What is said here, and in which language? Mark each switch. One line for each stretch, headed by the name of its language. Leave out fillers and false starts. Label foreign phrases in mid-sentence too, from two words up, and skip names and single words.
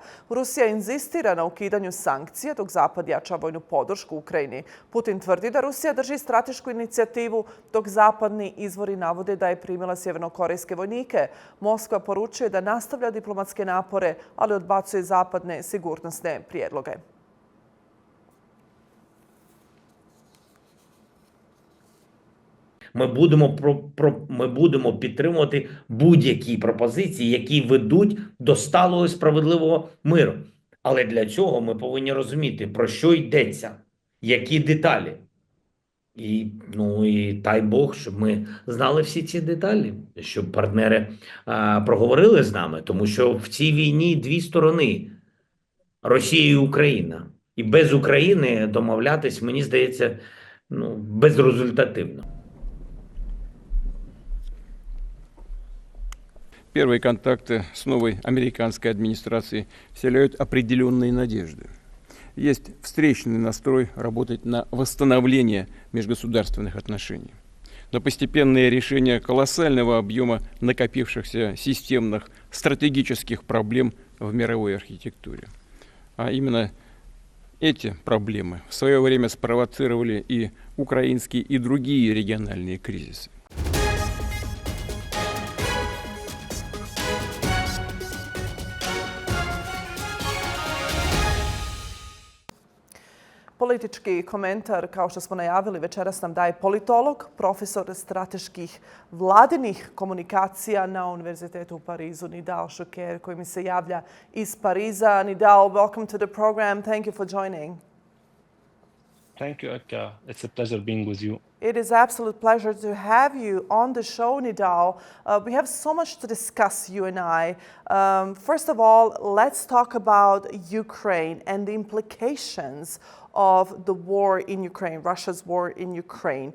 Bosnian: Rusija inzistira na ukidanju sankcija dok Zapad jača vojnu podršku Ukrajini. Putin tvrdi da Rusija drži stratešku inicijativu dok zapadni izvori navode da je primila sjevernokorejske vojnike. Moskva poručuje da nastavlja diplomatske napore, ali odbacuje zapadne sigurnosne prijedloge.
Ukrainian: Ми будемо підтримувати будь-які пропозиції, які ведуть до сталого і справедливого миру. Але для цього ми повинні розуміти, про що йдеться, які деталі. І дай Бог, щоб ми знали всі ці деталі, щоб партнери проговорили з нами, тому що в цій війні дві сторони – Росія і Україна. І без України домовлятись, мені здається, безрезультативно.
Russian: Первые контакты с новой американской администрацией вселяют определенные надежды. Есть встречный настрой работать на восстановление межгосударственных отношений. Но постепенное решение колоссального объема накопившихся системных стратегических проблем в мировой архитектуре. А именно эти проблемы в свое время спровоцировали и украинские, и другие региональные кризисы.
Bosnian: Politički komentar, kao što smo najavili, večeras nam daje politolog, profesor strateških vladinih komunikacija na Univerzitetu u Parizu, Nidal Šuker, koji mi se javlja iz Pariza. Nidal,
English: welcome to the program. Thank you for joining. Thank you, Akka. It's a pleasure being with you. It is an absolute pleasure to have you on the show, Nidal. We have so much to discuss, you and I. First of all, let's talk about Ukraine and the implications of the war in Ukraine, Russia's war in Ukraine.